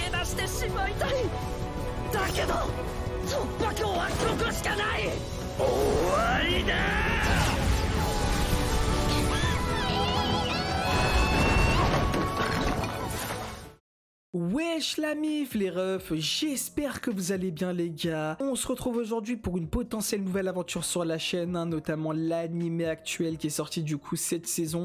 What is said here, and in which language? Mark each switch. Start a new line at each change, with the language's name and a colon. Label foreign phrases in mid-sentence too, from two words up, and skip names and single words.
Japanese: してしまいたい。だけど突破口はここしかない。終わりだ。
French: Wesh la mif les refs, j'espère que vous allez bien les gars. On se retrouve aujourd'hui pour une potentielle nouvelle aventure sur la chaîne, hein, notamment l'anime actuel qui est sorti du coup cette saison.